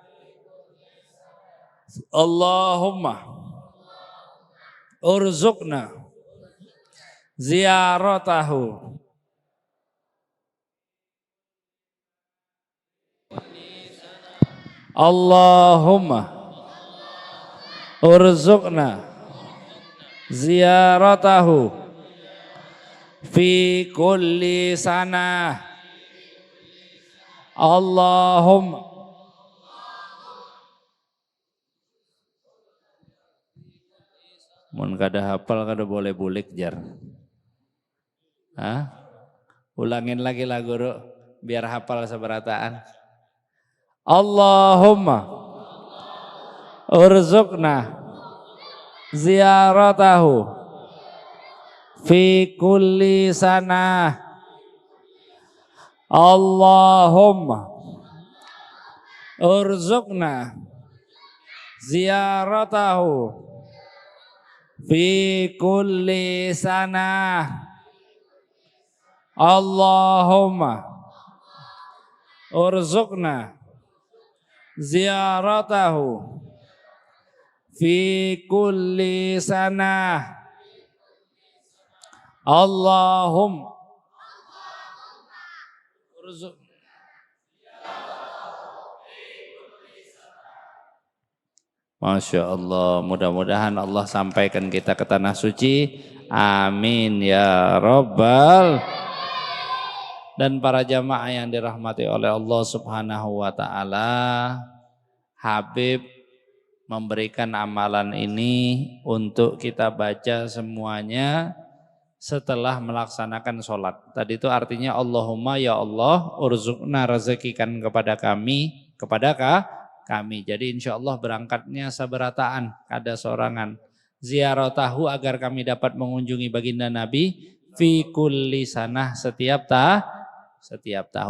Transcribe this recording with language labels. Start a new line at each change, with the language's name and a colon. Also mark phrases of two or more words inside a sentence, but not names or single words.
Arabic: اللهم ارزقنا زيارته اللهم ارزقنا زيارته في كل سنة.
Banjar: Allahumma mun kada hafal kada boleh bulik jar. Hah? Ulangin lagi lah guru biar hafal seberataan.
Arabic: اللهم ارزقنا زيارته في كل سنة. اللهم ارزقنا زيارته في كل سنة. اللهم ارزقنا زيارته في كل سنة. اللهم ارزق. ما شاء الله,
Indonesian: mudah-mudahan Allah sampaikan kita ke tanah suci.
Arabic: آمين يا رب.
Indonesian: Dan para jamaah yang dirahmati oleh
Arabic: الله سبحانه وتعالى,
Indonesian: Habib memberikan amalan ini untuk kita baca semuanya setelah melaksanakan sholat. Tadi itu artinya
Arabic: اللهم يا الله ارزقنا,
Indonesian: rezekikan kepada kami, kami.
Banjar: Jadi
Arabic: إن شاء الله
Banjar: berangkatnya sabarataan, kada sorangan.
Indonesian: Ziaratahu agar kami dapat mengunjungi baginda Nabi
Arabic: في كل سنة
Indonesian: setiap tahun.